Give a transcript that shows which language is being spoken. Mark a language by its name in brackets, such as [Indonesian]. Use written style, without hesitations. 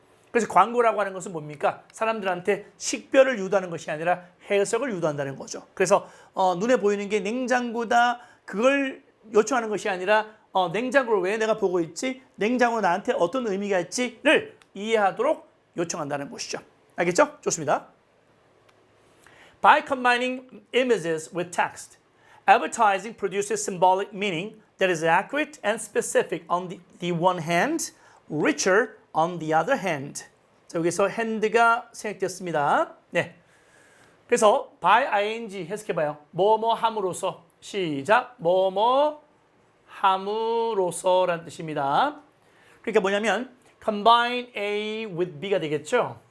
[Korean] 그래서 광고라고 하는 것은 뭡니까? 사람들한테 식별을 유도하는 것이 아니라 해석을 유도한다는 거죠. 그래서 눈에 보이는 게 냉장고다 그걸 요청하는 것이 아니라 냉장고를 왜 내가 보고 있지? 냉장고 나한테 어떤 의미가 있지를 이해하도록 요청한다는 것이죠. 알겠죠? 좋습니다. [English] By combining images with text, advertising produces symbolic meaning that is accurate and specific on the one hand, richer on the other hand. [Korean] 자, 여기서 hand가 생략되었습니다. 네. 그래서 by ing 해석해봐요. 뭐뭐 함으로써. 시작. 뭐뭐 함으로써라는 뜻입니다. 그러니까 뭐냐면 combine A with B가 되겠죠.